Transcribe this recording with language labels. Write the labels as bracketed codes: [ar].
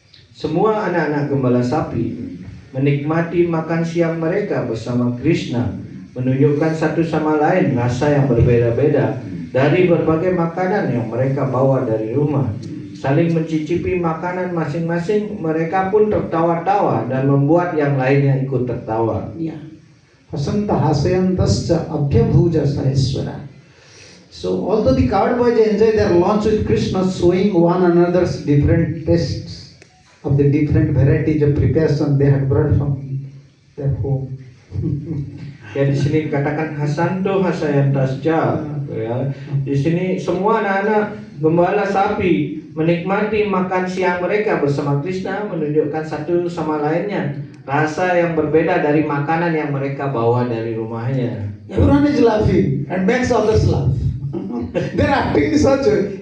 [id] Semua anak-anak gembala sapi menikmati makan siang mereka bersama Krishna, menunjukkan satu sama lain rasa yang berbeda-beda dari berbagai makanan yang mereka bawa dari rumah. Saling mencicipi makanan masing-masing, mereka pun tertawa-tawa dan membuat yang lainnya ikut tertawa. [sa] Ya. Hasanta hasayantascha abhyabhuja saheswara. [en] So although the cowboys enjoy their lunch with Krishna, showing one another's different tastes of the different varieties of preparation they had brought from their home. [id] Ya di sini dikatakan [sa] hasanto hasayantascha. [id] Ya, di sini semua anak-anak gembala sapi menikmati makan siang mereka bersama Krishna, menunjukkan satu sama lainnya rasa yang berbeda dari makanan yang mereka bawa dari rumahnya. [en] Everyone is laughing and makes others laugh. They're acting in such a way.